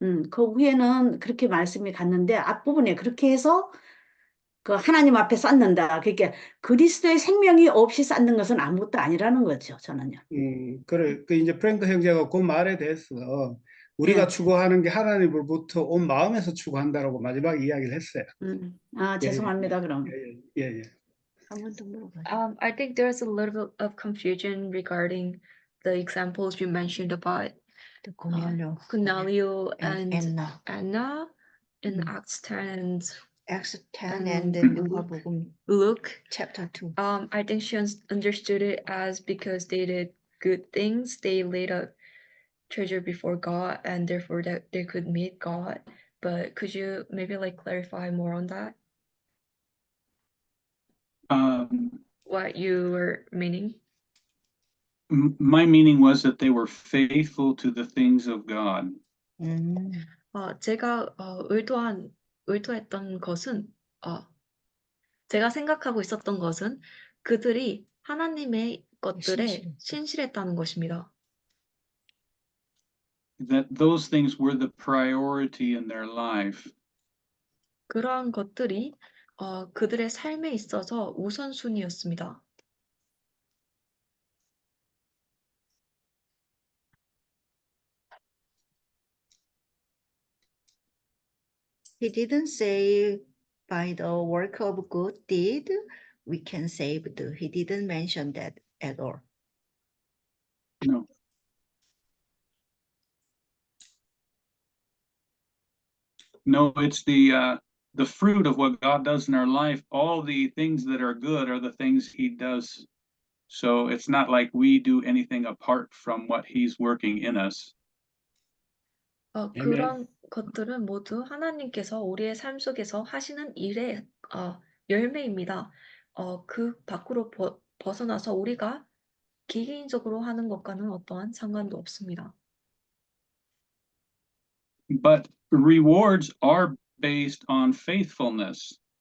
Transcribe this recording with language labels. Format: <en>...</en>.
<ko>그 후에는 그렇게 말씀이 갔는데 앞부분에 그렇게 해서 그 하나님 앞에 쌓는다. 그러니까 그리스도의 생명이 없이 쌓는 것은 아무것도 아니라는 거죠. 저는요. 그래 그 이제 프랭크 형제가 그 말에 대해서 우리가 추구하는 게 하나님으로부터 온 마음에서 추구한다라고 마지막에 이야기를 했어요. 죄송합니다. 그럼. 예. 한 번 더 물어봐요.</ko> <en>I think there's a little bit of confusion regarding the examples you mentioned about Cornelio and Anna in Acts 10 and Acts 10 and then 누가복음 Luke. chapter 2. I think she understood it as because they did good things, they laid up treasure before God, and therefore that they could meet God. But could you maybe like clarify more on that? What you were meaning? My meaning was that they were faithful to the things of God.</en> <ko>제가 의도했던 것은 제가 생각하고 있었던 것은 그들이 하나님의 것들에 신실했다는 것입니다.</ko> <en>That those things were the priority in their life.</en> <ko>그러한 것들이 그들의 삶에 있어서 우선순위였습니다.</ko> <en>He didn't say by the work of good deed we can save. He didn't mention that at all. No. No, it's the fruit of what God does in our life. All the things that are good are the things He does. So it's not like we do anything apart from what He's working in us.</en> <ko>그런 것들은 모두 하나님께서 우리의 삶 속에서 하시는 일의 열매입니다. 그 밖으로 벗어나서 우리가 개개인적으로 하는 것과는 어떠한 상관도 없습니다.</ko> <en>But rewards are based on faithfulness.</en>